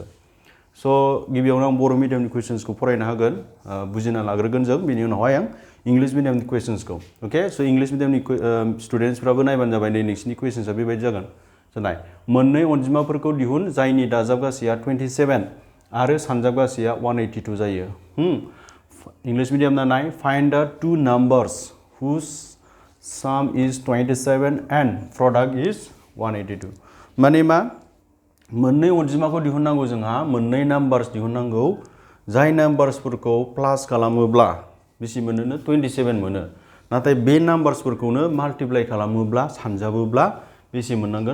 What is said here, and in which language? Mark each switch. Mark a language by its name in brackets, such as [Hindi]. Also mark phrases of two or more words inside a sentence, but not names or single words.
[Bodo] सो गिबियावनो आं बर' मिडियामनि क्वेश्चन्सखौ फरायनो हागोन, बुजिना लाग्रोगोन जों, बेनि उनावहाय आं इंलिश मिडियामनि क्वेश्चन्सखौ। [English] okay, so [Bodo] इंलिश मिडियामनि स्टुडेन्ट्सफ्राबो नायबानो जाबाय। नै नोंसिनि क्वेश्चन्सआ बेबायदि जागोन। सो नाय, मोननै अनजिमाफोरखौ दिहुन जायनि दाजाबगासैया 27 आरो सानजाबगासैया 182 जायो। [English] इंलिश मिडियामना नाय, find the two numbers whose sum is 27 and product is 182. [Bodo] माने मा, मोननै अनजिमाखौ दिहुननांगौ, जोंहा मोननै नाम्बार्स दिहुननांगौ जाय नाम्बार्सफोरखौ प्लास खालामोब्ला बेसे मोनो? 27 मोनो। नाथाय बे नाम्बार्सफोरखौनो माल्टिप्लाइ खालामोब्ला सानजाबोब्ला बेसे मोननांगोन?